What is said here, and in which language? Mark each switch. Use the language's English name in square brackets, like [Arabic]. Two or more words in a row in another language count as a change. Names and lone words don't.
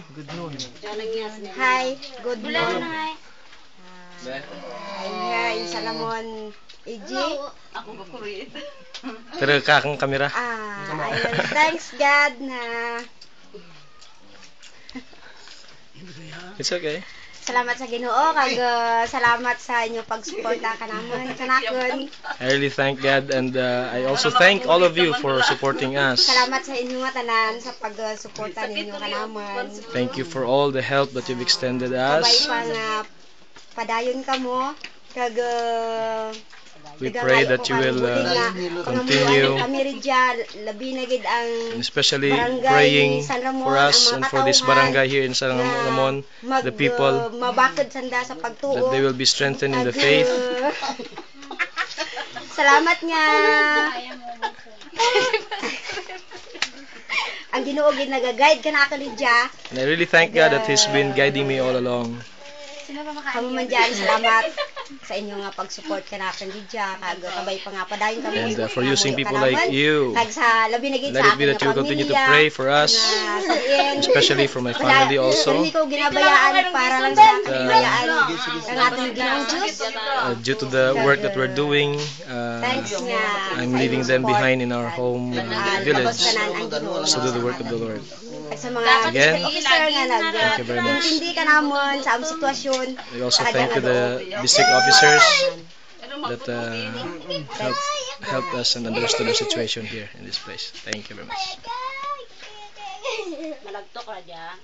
[English] Hi, good noon. Here in San Ramon, EG. [Hiligaynon] Pero kakang kamera. [English] Thanks God na It's okay. [Hiligaynon] salamat sa Ginoo kag salamat sa inyong pagsuporta kanamon kanakon. [English] I really thank God, and I also thank all of you for supporting us. [Hiligaynon] Salamat sa inyong mga tanan sa pagsuporta ninyo kanamon. [English] Thank you for all the help that you've extended [Hiligaynon] Kabay [English] us. [Hiligaynon] pa nga padayon kamo kag [English] We pray that you will continue, [Hiligaynon] kami ridya labi na gid ang [English] especially [Hiligaynon] barangay [English] praying San Ramon, for us [Hiligaynon] ang [English] and [Hiligaynon] mga [English] for this [Hiligaynon] katauhan [English] barangay here in San Ramon, the people, [Hiligaynon] mabakod sanda sa [English] that [Hiligaynon] pagtuo. [English] they will be strengthened in the faith. [Hiligaynon] Salamat nga. Ang Ginoo gid nagaguide kana ako Lydia. [English] And I really thank God that He's been guiding me all along. [Hiligaynon] Kamo man diyan salamat sa inyo nga pag-support kana ako Lydia kag kabay pa nga padayon kami. [English] And for using people like you. [Hiligaynon] Kag sa labi na gid [English] Let [Hiligaynon] sa [English] it be that you will continue to [Hiligaynon] pamilya, [English] pray for us, especially for my family also. [Filipino] Hindi ko ginabayaan para lang sa ginabayaan ang ating Ginoong Diyos. [English] Due to the work that we're doing, Thanks nga. I'm leaving them behind in our home village to do the work of the Lord. [Hiligaynon] Sa mga [English] Again, [Hiligaynon] officer nga [English] thank you very much. [Hiligaynon] nag-intindi ka namon sa among sitwasyon. [English] We also thank you the district officers that helped us and understood our situation here in this place. Thank you very much.